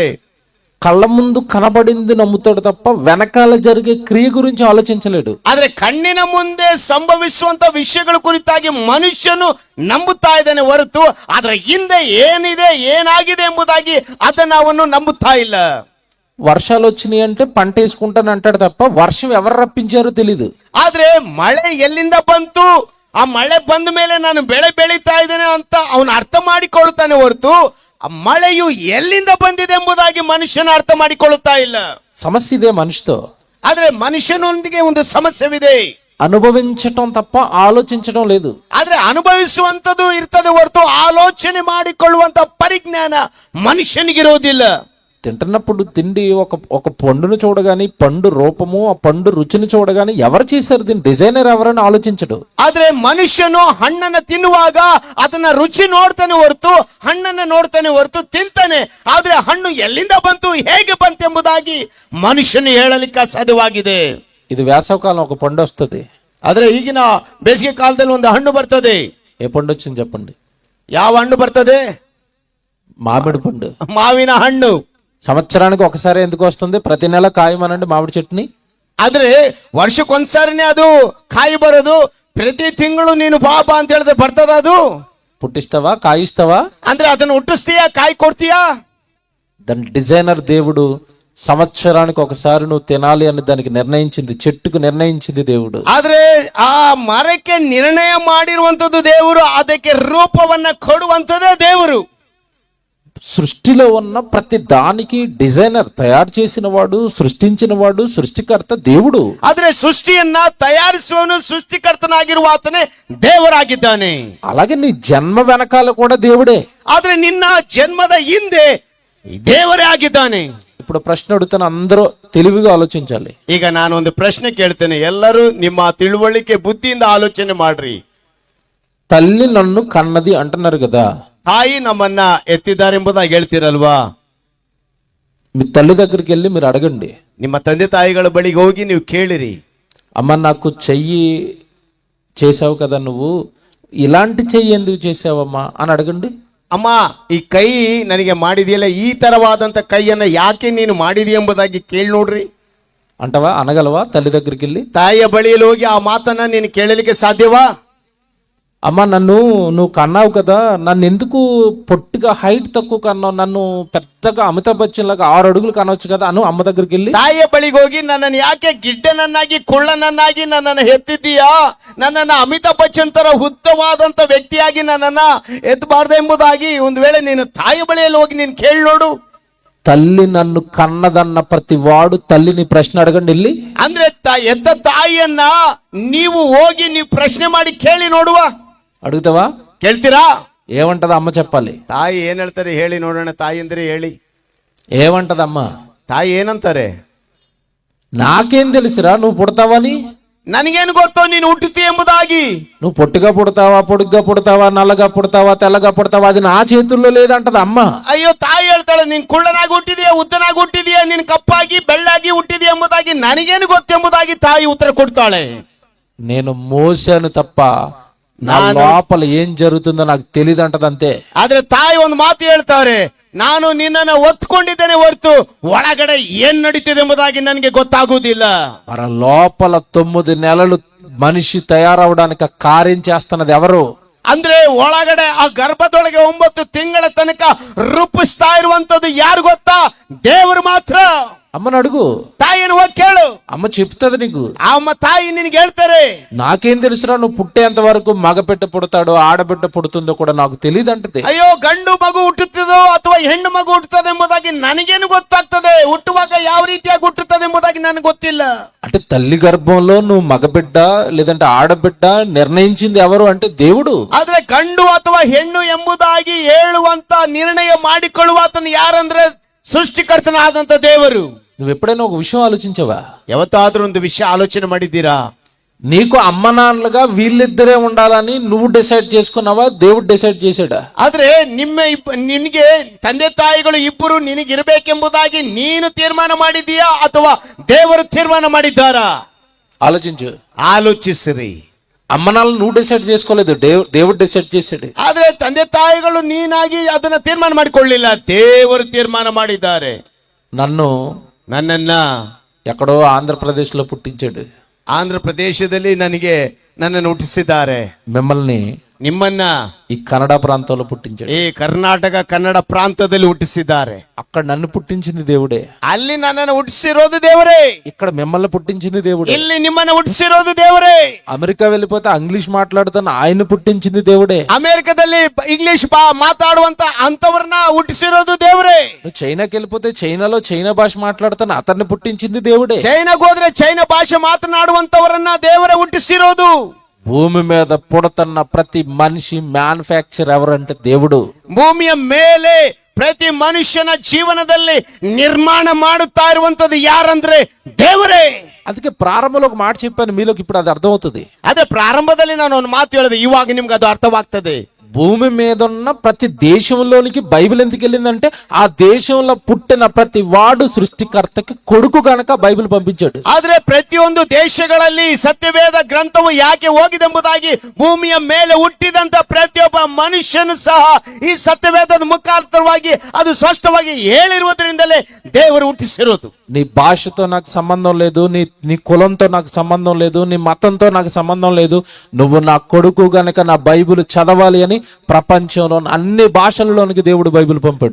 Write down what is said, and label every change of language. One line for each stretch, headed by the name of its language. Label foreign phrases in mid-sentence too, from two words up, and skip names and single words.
Telugu: కళ్ళ ముందు కనబడింది నమ్ముతాడు తప్ప వెనకాల జరిగే క్రియ గురించి ఆలోచించలేడు.
Kannada: ಆದ್ರೆ ಕಣ್ಣಿನ ಮುಂದೆ ಸಂಭವಿಸುವಂತ ವಿಷಯಗಳ ಕುರಿತಾಗಿ ಮನುಷ್ಯನು ನಂಬುತ್ತಾ ಇದ್ದಾನೆ ಹೊರತು ಅದರ ಹಿಂದೆ ಏನಿದೆ ಏನಾಗಿದೆ ಎಂಬುದಾಗಿ ಅದನ್ನ ಅವನು ನಂಬುತ್ತಾ ಇಲ್ಲ.
Telugu: వర్షాలు వచ్చినాయి అంటే పంట వేసుకుంటాను అంటాడు తప్ప వర్షం ఎవరు రప్పించారో తెలీదు.
Kannada: ಆದ್ರೆ ಮಳೆ ಎಲ್ಲಿಂದ ಬಂತು, ಆ ಮಳೆ ಬಂದ ಮೇಲೆ ನಾನು ಬೆಳೆ ಬೆಳೀತಾ ಇದ್ದೇನೆ ಅಂತ ಅವನು ಅರ್ಥ ಮಾಡಿಕೊಳ್ತಾನೆ ಹೊರತು ಆ ಮಳೆಯು ಎಲ್ಲಿಂದ ಬಂದಿದೆ ಎಂಬುದಾಗಿ ಮನುಷ್ಯನ ಅರ್ಥ ಮಾಡಿಕೊಳ್ಳುತ್ತಾ ಇಲ್ಲ.
Telugu: సమస్య ఇదే మనిషితో.
Kannada: ಆದ್ರೆ ಮನುಷ್ಯನೊಂದಿಗೆ ಒಂದು ಸಮಸ್ಯೆವಿದೆ,
Telugu: అనుభవించటం తప్ప ఆలోచించడం లేదు.
Kannada: ಆದ್ರೆ ಅನುಭವಿಸುವಂತದ್ದು ಇರ್ತದೆ ಹೊರತು ಆಲೋಚನೆ ಮಾಡಿಕೊಳ್ಳುವಂತ ಪರಿಜ್ಞಾನ ಮನುಷ್ಯನಿಗಿರೋದಿಲ್ಲ.
Telugu: తింటున్నప్పుడు తిండి ఒక పండును చూడగాని, పండు రూపము, ఆ పండు రుచిని చూడగాని ఎవరు చేశారు, దీని డిజైనర్ ఎవరని ఆలోచించడు.
Kannada: ಆದ್ರೆ ಮನುಷ್ಯನು ಹಣ್ಣನ್ನ ತಿನ್ನುವಾಗ ಅದನ್ನ ರುಚಿ ನೋಡ್ತಾನೆ ಹೊರತು ಹಣ್ಣನ್ನ ನೋಡ್ತಾನೆ ಹೊರತು ತಿಂತಾನೆ. ಆದ್ರೆ ಹಣ್ಣು ಎಲ್ಲಿಂದ ಬಂತು, ಹೇಗೆ ಬಂತು ಎಂಬುದಾಗಿ ಮನುಷ್ಯನು ಹೇಳಲಿಕ್ಕೆ ಅಸಾಧ್ಯವಾಗಿದೆ.
Telugu: ఇది వేసవకాలం ఒక పండు వస్తుంది.
Kannada: ಆದ್ರೆ ಈಗಿನ ಬೇಸಿಗೆ ಕಾಲದಲ್ಲಿ ಒಂದು ಹಣ್ಣು ಬರ್ತದೆ.
Telugu: ఏ పండు వచ్చింది చెప్పండి?
Kannada: ಯಾವ ಹಣ್ಣು ಬರ್ತದೆ?
Telugu: మామిడి పండు.
Kannada: ಮಾವಿನ ಹಣ್ಣು.
Telugu: సంవత్సరానికి ఒకసారి ఎందుకు వస్తుంది? ప్రతి నెల కాయమనండి మామిడి చెట్టుని.
Kannada: ಆದ್ರೆ ವರ್ಷಕ್ಕೊಂದ್ಸಾರಿನೇ ಅದು ಕಾಯಿ ಬರೋದು. ಪ್ರತಿ ತಿಂಗಳು ನೀನು ಬಾಬಾ ಅಂತ ಹೇಳಿದ್ರೆ ಬರ್ತದ ಅದು?
Telugu: పుట్టిస్తావా, కాయిస్తావా?
Kannada: ಅಂದ್ರೆ ಅದನ್ನು ಹುಟ್ಟಿಸ್ತೀಯಾ, ಕಾಯಿ ಕೊಡ್ತೀಯಾ?
Telugu: దాని డిజైనర్ దేవుడు సంవత్సరానికి ఒకసారి నువ్వు తినాలి అని దానికి నిర్ణయించింది, చెట్టుకు నిర్ణయించింది దేవుడు.
Kannada: ಆದ್ರೆ ಆ ಮರಕ್ಕೆ ನಿರ್ಣಯ ಮಾಡಿರುವಂತದ್ದು ದೇವರು, ಅದಕ್ಕೆ ರೂಪವನ್ನ ಕೊಡುವಂತದೇ ದೇವರು.
Telugu: సృష్టిలో ఉన్న ప్రతి దానికి డిజైనర్, తయారు చేసిన వాడు, సృష్టించిన వాడు, సృష్టికర్త దేవుడు.
Kannada: ಆದ್ರೆ ಸೃಷ್ಟಿಯನ್ನ ತಯಾರಿಸುವನು ಸೃಷ್ಟಿಕರ್ತನಾಗಿರುವ ಆತನೇ ದೇವರಾಗಿದ್ದಾನೆ.
Telugu: అలాగే నీ జన్మ వెనకాల కూడా దేవుడే.
Kannada: ಆದ್ರೆ ನಿನ್ನ ಜನ್ಮದ ಹಿಂದೆ ದೇವರೇ ಆಗಿದ್ದಾನೆ.
Telugu: ఇప్పుడు ప్రశ్న అడుగుతాను, అందరూ తెలివిగా ఆలోచించాలి.
Kannada: ಈಗ ನಾನು ಒಂದು ಪ್ರಶ್ನೆ ಕೇಳ್ತೇನೆ, ಎಲ್ಲರೂ ನಿಮ್ಮ ತಿಳುವಳಿಕೆ ಬುದ್ಧಿಯಿಂದ ಆಲೋಚನೆ ಮಾಡ್ರಿ.
Telugu: తల్లి నన్ను కన్నది అంటున్నారు కదా,
Kannada: ತಾಯಿ ನಮ್ಮನ್ನ ಎತ್ತಿದ್ದಾರೆ ಎಂಬುದಾಗಿ ಹೇಳ್ತೀರಲ್ವಾ?
Telugu: మీ తల్లి దగ్గరికి వెళ్ళి మీరు అడగండి,
Kannada: ನಿಮ್ಮ ತಂದೆ ತಾಯಿಗಳ ಬಳಿಗೆ ಹೋಗಿ ನೀವು ಕೇಳಿರಿ,
Telugu: అమ్మ నాకు చెయ్యి చేసావు కదా, నువ్వు ఇలాంటి చెయ్యి ఎందుకు చేసావమ్మా అని అడగండి.
Kannada: ಅಮ್ಮ ಈ ಕೈ ನನಗೆ ಮಾಡಿದೆಯಲ್ಲ, ಈ ತರವಾದಂತ ಕೈಯನ್ನ ಯಾಕೆ ನೀನು ಮಾಡಿದೀಯ ಎಂಬುದಾಗಿ ಕೇಳಿ ನೋಡ್ರಿ.
Telugu: అంటవా? అనగలవా? తల్లి దగ్గరికి వెళ్ళి
Kannada: ತಾಯಿಯ ಬಳಿಯಲ್ಲಿ ಹೋಗಿ ಆ ಮಾತನ್ನ ನೀನು ಕೇಳಲಿಕ್ಕೆ ಸಾಧ್ಯವಾ?
Telugu: అమ్మ నువ్వు కన్నావు కదా, నన్ను ఎందుకు పొట్టిగా హైట్ తక్కువ కన్నావు, నన్ను పెద్దగా అమితాబ్ బచ్చన్ లాగా 6 అడుగులు కనవచ్చు కదా అను అమ్మ దగ్గరికి వెళ్ళి.
Kannada: ತಾಯಿಯ ಬಳಿಗೆ ಹೋಗಿ ನನ್ನನ್ನು ಯಾಕೆ ಗಿಡ್ಡನನ್ನಾಗಿ ಕುಳ್ಳನನ್ನಾಗಿ ನನ್ನನ್ನು ಎತ್ತಿದ್ದೀಯಾ, ನನ್ನನ್ನು ಅಮಿತಾಬ್ ಬಚ್ಚನ್ ತರ ಉದ್ದವಾದಂತ ವ್ಯಕ್ತಿಯಾಗಿ ನನ್ನನ್ನ ಎತ್ತಬಾರ್ದು ಎಂಬುದಾಗಿ ಒಂದು ವೇಳೆ ನೀನು ತಾಯಿಯ ಬಳಿಯಲ್ಲಿ ಹೋಗಿ ನೀನು ಕೇಳಿ ನೋಡು.
Telugu: తల్లి నన్ను కన్నదన్న ప్రతి వాడు తల్లిని ప్రశ్న అడగండి వెళ్ళి.
Kannada: ಅಂದ್ರೆ ಎತ್ತ ತಾಯಿಯನ್ನ ನೀವು ಹೋಗಿ ನೀವು ಪ್ರಶ್ನೆ ಮಾಡಿ ಕೇಳಿ ನೋಡುವ.
Telugu: అడుగుతావా?
Kannada: ಕೇಳ್ತೀರಾ?
Telugu: ఏమంటది అమ్మ? చెప్పాలి.
Kannada: ತಾಯಿ ಏನ್ ಹೇಳ್ತಾರೆ ಹೇಳಿ ನೋಡೋಣ. ತಾಯಿ ಅಂದ್ರೆ ಹೇಳಿ,
Telugu: ఏమంటది అమ్మ?
Kannada: ತಾಯಿ ಏನಂತಾರೆ?
Telugu: నాకేం తెలుసురా నువ్వు పుడతావని,
Kannada: ನನಗೇನು ಗೊತ್ತೋ ನೀನು ಹುಟ್ಟುತ್ತಿ ಎಂಬುದಾಗಿ.
Telugu: నువ్వు పొట్టిగా పుడతావా, పొడుగ్గా పుడతావా, నల్లగా పుడతావా, తెల్లగా పుడతావా, అది నా చేతుల్లో లేదంటది అమ్మ.
Kannada: ಅಯ್ಯೋ, ತಾಯಿ ಹೇಳ್ತಾಳೆ ನೀನ್ ಕುಳ್ಳನಾಗಿ ಹುಟ್ಟಿದೀಯ, ಉದ್ದನಾಗಿ ಹುಟ್ಟಿದೀಯ, ನೀನ್ ಕಪ್ಪಾಗಿ ಬೆಳ್ಳಾಗಿ ಹುಟ್ಟಿದೀಯ ಎಂಬುದಾಗಿ ನನಗೇನು ಗೊತ್ತೆಂಬುದಾಗಿ ತಾಯಿ ಉತ್ತರ ಕೊಡ್ತಾಳೆ.
Telugu: నేను మోసాను తప్ప నా లోపల ఏం జరుగుతుందో నాకు తెలియదు అంటది అంతే.
Kannada: ಆದ್ರೆ ತಾಯಿ ಒಂದು ಮಾತು ಹೇಳ್ತಾರೆ, ನಾನು ನಿನ್ನನ್ನು ಒತ್ಕೊಂಡಿದ್ದೇನೆ ಹೊರತು ಒಳಗಡೆ ಏನ್ ನಡೀತಿದೆ ಎಂಬುದಾಗಿ ನನಗೆ ಗೊತ್ತಾಗುವುದಿಲ್ಲ.
Telugu: మన లోపల 9 నెలలు మనిషి తయారవడానికి కార్యం చేస్తున్నది ఎవరు?
Kannada: ಅಂದ್ರೆ ಒಳಗಡೆ ಆ ಗರ್ಭದೊಳಗೆ 9 ತಿಂಗಳ ತನಕ ರೂಪಿಸ್ತಾ ಇರುವಂತದ್ದು ಯಾರು ಗೊತ್ತಾ? ದೇವರು ಮಾತ್ರ.
Telugu: అమ్మని అడుగు,
Kannada: ತಾಯಿಯನ್ನು ಹೋಗಿ ಕೇಳು,
Telugu: అమ్మ చెప్తుంది నీకు.
Kannada: ಅಮ್ಮ ತಾಯಿ ನಿನಗೆ ಹೇಳ್ತಾರೆ,
Telugu: నాకేం తెలుసురా, నువ్వు పుట్టేంత వరకు మగబిడ్డ పుడతాడో ఆడబిడ్డ పుడుతుందో కూడా నాకు తెలియదు అంటది.
Kannada: ಅಯ್ಯೋ, ಗಂಡು ಮಗು ಹುಟ್ಟುತ್ತದೋ ಅಥವಾ ಹೆಣ್ಣು ಮಗು ಹುಟ್ಟುತ್ತದೆ ಎಂಬುದಾಗಿ ನನಗೇನು ಗೊತ್ತಾಗ್ತದೆ, ಹುಟ್ಟುವಾಗ ಯಾವ ರೀತಿಯಾಗಿ ಹುಟ್ಟುತ್ತದೆ ಎಂಬುದಾಗಿ ನನಗೆ ಗೊತ್ತಿಲ್ಲ.
Telugu: అంటే తల్లి గర్భంలో నువ్వు మగబిడ్డ లేదంటే ఆడబిడ్డ నిర్ణయించింది ఎవరు అంటే దేవుడు.
Kannada: ಆದ್ರೆ ಗಂಡು ಅಥವಾ ಹೆಣ್ಣು ಎಂಬುದಾಗಿ ಹೇಳುವಂತ ನಿರ್ಣಯ ಮಾಡಿಕೊಳ್ಳುವ ಆತನು ಯಾರಂದ್ರೆ ಸೃಷ್ಟಿಕರ್ತನಾದಂತ ದೇವರು.
Telugu: నువ్వు ఎప్పుడైనా ఒక విషయం ఆలోచించావా?
Kannada: ಯಾವತ್ತಾದ್ರೂ ಒಂದು ವಿಷಯ ಆಲೋಚನೆ ಮಾಡಿದ್ದೀರಾ?
Telugu: నీకు అమ్మ నాన్నలుగా వీళ్ళిద్దరే ఉండాలని నువ్వు డిసైడ్ చేసుకున్నావా, దేవుడు డిసైడ్ చేశాడా?
Kannada: ಆದ್ರೆ ನಿನಗೆ ತಂದೆ ತಾಯಿಗಳು ಇಬ್ಬರು ನಿನಗಿರ್ಬೇಕೆಂಬುದಾಗಿ ನೀನು ತೀರ್ಮಾನ ಮಾಡಿದೀಯಾ ಅಥವಾ ದೇವರು ತೀರ್ಮಾನ ಮಾಡಿದ್ದಾರಾ?
Telugu: ఆలోచించు.
Kannada: ಆಲೋಚಿಸಿರಿ.
Telugu: అమ్మ నాన్న నువ్వు డిసైడ్ చేసుకోలేదు, దేవుడు డిసైడ్ చేశాడు.
Kannada: ಆದ್ರೆ ತಂದೆ ತಾಯಿಗಳು ನೀನಾಗಿ ಅದನ್ನ ತೀರ್ಮಾನ ಮಾಡಿಕೊಳ್ಳಿಲ್ಲ, ದೇವರು ತೀರ್ಮಾನ ಮಾಡಿದ್ದಾರೆ.
Telugu: నన్నನ್ನ ఎక్కడో ఆంధ్రప్రదేశ్ లో పుట్టించాడు.
Kannada: ಆಂಧ್ರ ಪ್ರದೇಶದಲ್ಲಿ ನನ್ನನ್ನು ಹುಟ್ಟಿಸಿದ್ದಾರೆ.
Telugu: మిమ్మల్ని
Kannada: ನಿಮ್ಮನ್ನ
Telugu: ఈ కన్నడ ప్రాంతంలో పుట్టించాడు.
Kannada: ಈ ಕರ್ನಾಟಕ ಕನ್ನಡ ಪ್ರಾಂತದಲ್ಲಿ ಹುಟ್ಟಿಸಿದ್ದಾರೆ.
Telugu: అక్కడ నన్ను పుట్టించింది దేవుడే.
Kannada: ಅಲ್ಲಿ ನನ್ನನ್ನು ಹುಟ್ಟಿಸಿರೋದು ದೇವರೇ.
Telugu: ఇక్కడ మిమ్మల్ని పుట్టించింది దేవుడే.
Kannada: ಇಲ್ಲಿ ನಿಮ್ಮನ್ನು ಹುಟ್ಟಿಸಿರೋದು ದೇವರೇ.
Telugu: అమెరికా వెళ్ళిపోతే ఇంగ్లీష్ మాట్లాడుతున్న ఆయన పుట్టించింది దేవుడే.
Kannada: ಅಮೆರಿಕದಲ್ಲಿ ಇಂಗ್ಲಿಷ್ ಮಾತಾಡುವಂತ ಅಂತವರನ್ನ ಹುಟ್ಟಿಸಿರೋದು ದೇವರೇ.
Telugu: నువ్వు చైనాకి వెళ్ళిపోతే చైనాలో చైనా భాష మాట్లాడుతున్న అతన్ని పుట్టించింది దేవుడే.
Kannada: ಚೈನಾಗೆ ಹೋದ್ರೆ ಚೈನಾ ಭಾಷೆ ಮಾತನಾಡುವಂತವರನ್ನ ದೇವರೇ ಹುಟ್ಟಿಸಿರೋದು.
Telugu: భూమి మీద పుడతన్న ప్రతి మనిషి మ్యానుఫ్యాక్చర్ ఎవరంటే దేవుడు.
Kannada: ಭೂಮಿಯ ಮೇಲೆ ಪ್ರತಿ ಮನುಷ್ಯನ ಜೀವನದಲ್ಲಿ ನಿರ್ಮಾಣ ಮಾಡುತ್ತಾ ಇರುವಂತದ್ದು ಯಾರಂದ್ರೆ ದೇವರೇ.
Telugu: అందుకే ప్రారంభంలో ఒక మాట చెప్పాను, మీలోకి ఇప్పుడు అది అర్థమవుతుంది.
Kannada: ಅದೇ ಪ್ರಾರಂಭದಲ್ಲಿ ನಾನು ಒಂದು ಮಾತು ಹೇಳಿದೆ, ಇವಾಗ ನಿಮ್ಗೆ ಅದು ಅರ್ಥವಾಗ್ತದೆ.
Telugu: భూమి మీద ఉన్న ప్రతి దేశంలోనికి బైబిల్ ఎందుకు వెళ్ళిందంటే ఆ దేశంలో పుట్టిన ప్రతి వాడు సృష్టికర్తకి కొడుకు గనక బైబిల్ పంపించాడు.
Kannada: ಆದ್ರೆ ಪ್ರತಿಯೊಂದು ದೇಶಗಳಲ್ಲಿ ಸತ್ಯವೇದ ಗ್ರಂಥವು ಯಾಕೆ ಹೋಗಿದೆಂಬುದಾಗಿ ಭೂಮಿಯ ಮೇಲೆ ಹುಟ್ಟಿದಂತ ಪ್ರತಿಯೊಬ್ಬ ಮನುಷ್ಯನು ಸಹ ಈ ಸತ್ಯವೇದದ ಮುಖಾಂತರವಾಗಿ ಅದು ಸ್ಪಷ್ಟವಾಗಿ ಹೇಳಿರುವುದರಿಂದಲೇ ದೇವರು ಹುಟ್ಟಿಸಿರೋದು.
Telugu: నీ భాషతో నాకు సంబంధం లేదు, నీ కులంతో నాకు సంబంధం లేదు, నీ మతంతో నాకు సంబంధం లేదు, నువ్వు నా కొడుకు గనక నా బైబిల్ చదవాలి అని ప్రపంచంలో అన్ని భాషలలోనికి దేవుడు బైబిల్ పంపాడు.